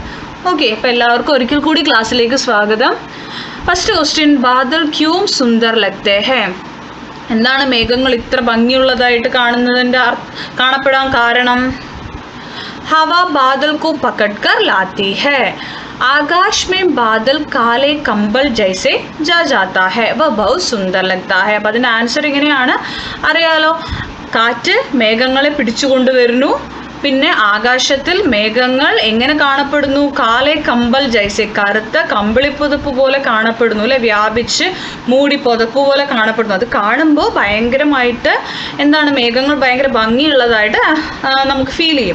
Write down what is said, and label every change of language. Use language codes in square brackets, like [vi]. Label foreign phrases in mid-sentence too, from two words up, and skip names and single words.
[ml] ഓക്കെ, അപ്പോൾ എല്ലാവർക്കും ഒരിക്കൽ കൂടി ക്ലാസ്സിലേക്ക് സ്വാഗതം. [en] first question, [hi] बादल क्यों सुंदर लगते हैं? [ml] എന്താണ് മേഘങ്ങൾ ഇത്ര ഭംഗിയുള്ളതായിട്ട് കാണപ്പെടാൻ കാരണം? [hi] हवा बादल को पकड़ कर लाती है, आकाश में बादल काले कंबल जैसे जा जाता है, वह बहुत सुंदर लगता है. [ml] അപ്പോൾ അതിൻ്റെ ആൻസർ ഇങ്ങനെയാണ്, അറിയാലോ. കാറ്റ് മേഘങ്ങളെ പിടിച്ചുകൊണ്ടുവരുന്നു. പിന്നെ ആകാശത്തിൽ മേഘങ്ങൾ എങ്ങനെ കാണപ്പെടുന്നു? [hi] काले कंबल जैसे, [ml] കറുത്ത കമ്പിളിപ്പുതപ്പ് പോലെ കാണപ്പെടുന്നു അല്ലെ, വ്യാപിച്ച് മൂടി പുതപ്പ് പോലെ കാണപ്പെടുന്നു. അത് കാണുമ്പോൾ ഭയങ്കരമായിട്ട് എന്താണ്, മേഘങ്ങൾ ഭയങ്കര ഭംഗിയുള്ളതായിട്ട് നമുക്ക് ഫീൽ ചെയ്യും.